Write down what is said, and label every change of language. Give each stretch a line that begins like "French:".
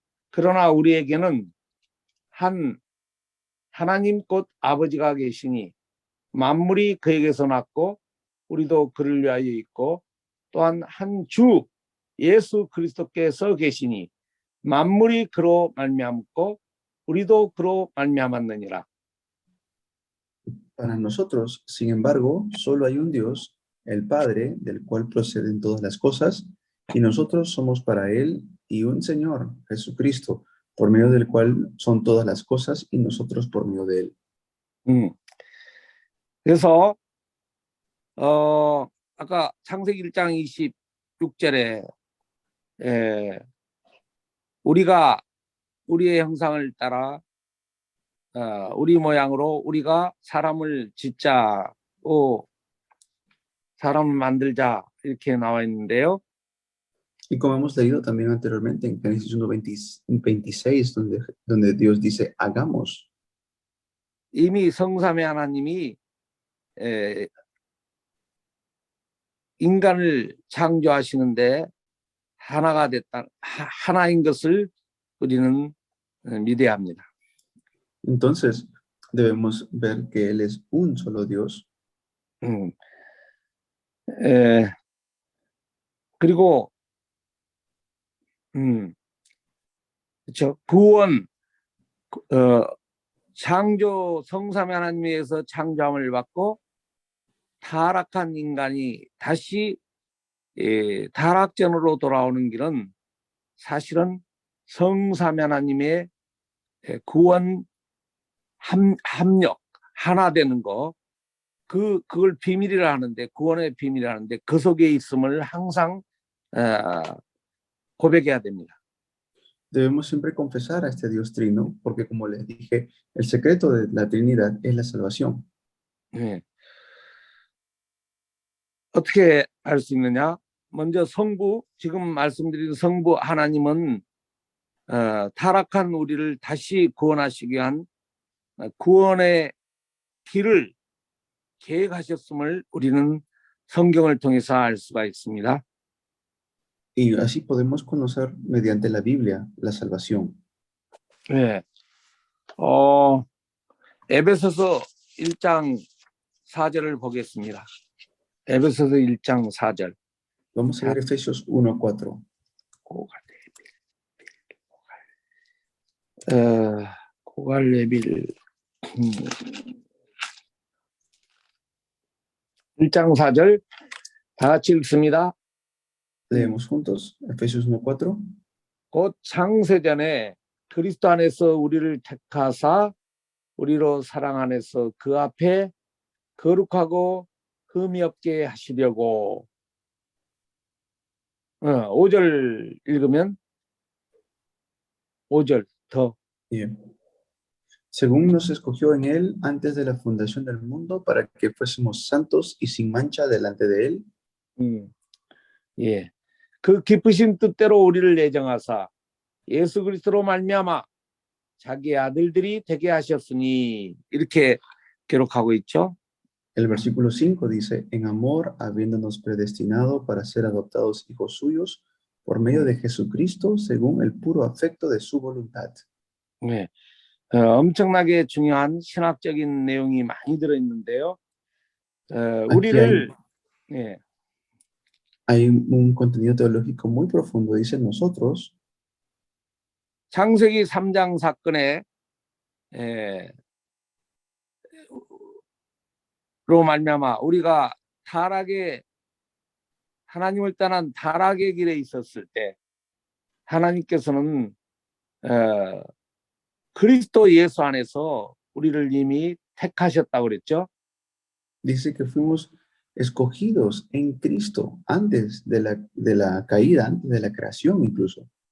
Korean: 그러나 우리에게는 하나님 곧 아버지가 계시니 만물이 그에게서 났고 우리도 그를 위하여 있고 또한 한 주 예수 그리스도께서 계시니 만물이 그로 말미암고 우리도 그로 말미암았느니라.
Spanish: Para nosotros, sin embargo, solo hay un Dios, el Padre, del cual proceden todas las cosas, y nosotros somos para Él, y un Señor, Jesucristo, por medio del cual son todas las cosas, y nosotros por medio de Él.
Korean: 그래서 아까 창세기 1장 26절에 우리가 우리의 형상을 따라 우리 모양으로 우리가 사람을 짓자고 사람을 만들자 이렇게 나와 있는데요.
Spanish: Y como hemos leído también anteriormente en Génesis 1:26, donde Dios dice, hagamos.
Korean: 이미 성삼위 하나님이 인간을 창조하시는데 하나가 됐다, 하나인 것을 우리는 믿어야 합니다.
Spanish: Entonces, debemos ver que Él es un solo Dios.
Korean: 그리고 그렇죠. 구원, 창조 성삼위 하나님에서 창조함을 받고 타락한 인간이 다시 타락전으로 돌아오는 길은 사실은 성삼위 하나님의 구원 합력, 하나 되는 거, 그걸 비밀이라 하는데, 구원의 비밀이라 하는데 그 속에 있음을 항상 고백해야 됩니다.
Spanish: Debemos siempre confesar a este Dios trino, porque como les dije, el secreto de la Trinidad es la salvación.
Korean: 네. 어떻게 알 수 있느냐? 먼저 성부, 지금 말씀드린 성부 하나님은 타락한 우리를 다시 구원하시기 위한 구원의 길을 계획하셨음을 우리는 성경을 통해서 알 수가 있습니다.
Spanish: Y así podemos conocer mediante la Biblia la salvación.
Korean: 네. 에베소서 1장 4절을 보겠습니다. 에베소서 1장 4절.
Spanish: Vamos a ver Efesios 1:4.
Korean: 고갈레빌 1장 4절 다 같이 읽습니다.
Spanish: Leemos juntos Efesios 1:4.
Korean: 곧 창세전에 그리스도 안에서 우리를 택하사 우리로 사랑 안에서 그 앞에 거룩하고 흠이 없게 하시려고. 5절 읽으면 5절 더.
Spanish: Bien. Según nos escogió en Él antes de la fundación del mundo para que fuésemos santos y sin mancha delante de Él.
Korean: 예. 그 기쁘신 뜻대로 우리를 예정하사 예수 그리스도로 말미암아 자기 아들들이 되게 하셨으니 이렇게 기록하고 있죠.
Spanish: El versículo 5 dice, en amor, habiéndonos predestinado para ser adoptados hijos suyos por medio de Jesucristo, según el puro afecto de su voluntad.
Korean: 네. 엄청나게 중요한 신학적인 내용이 많이 들어있는데요. 우리를 예.
Spanish: Hay un contenido teológico muy profundo. Dice nosotros,
Korean: 창세기 3장 사건에 로 말미암아 우리가 타락의 하나님을 떠난 타락의 길에 있었을 때 하나님께서는 그리스도 예수 안에서 우리를 이미 택하셨다고 그랬죠.
Spanish: dice que fuimos escogidos en Cristo antes de la caída, antes de la creación incluso.